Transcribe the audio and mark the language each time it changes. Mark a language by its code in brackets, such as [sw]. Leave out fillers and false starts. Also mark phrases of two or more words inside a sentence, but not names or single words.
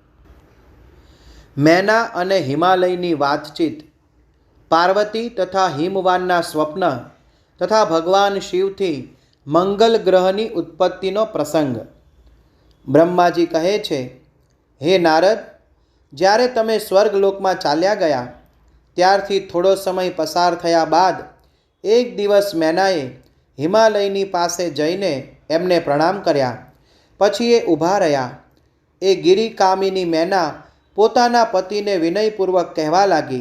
[gu] મૈના અને હિમાલયની વાતચીત, પાર્વતી તથા હિમવાનના સ્વપ્ન તથા ભગવાન શિવથી મંગલ ગ્રહની ઉત્પત્તિનો પ્રસંગ। બ્રહ્માજી કહે છે, હે નારદ, જ્યારે તમે સ્વર્ગલોકમાં ચાલ્યા ગયા ત્યારથી થોડો સમય પસાર થયા બાદ એક દિવસ મેનાએ હિમાલયની પાસે જઈને એમને પ્રણામ કર્યા. પછી એ ઊભા રહ્યા. એ ગિરિકામિની મેના પોતાના પતિને વિનયપૂર્વક કહેવા લાગી.